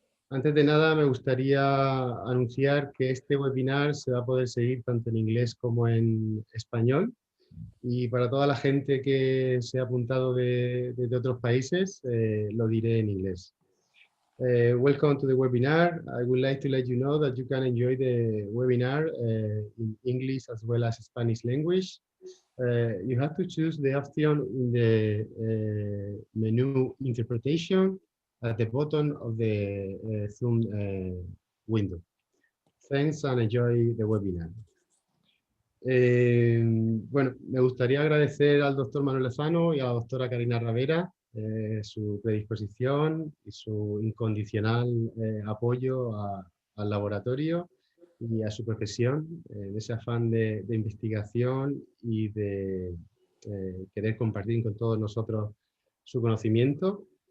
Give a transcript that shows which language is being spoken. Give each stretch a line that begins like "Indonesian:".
Spanish: Antes de nada, me gustaría anunciar que este webinar se va a poder seguir tanto en inglés como en español. Y para toda la gente que se ha apuntado desde otros países, lo diré en inglés.
English: Welcome to the webinar. I would like to let you know that you can enjoy the webinar in English as well as Spanish language. You have to choose the option in the menu interpretation at the bottom of the Zoom window. Thanks and enjoy the webinar.
Spanish: Bueno, me gustaría agradecer al doctor Manuel Lozano y a la doctora Karina Ravera su predisposición y su incondicional apoyo al laboratorio y a su profesión, de ese afán de investigación y de querer compartir con todos nosotros su conocimiento.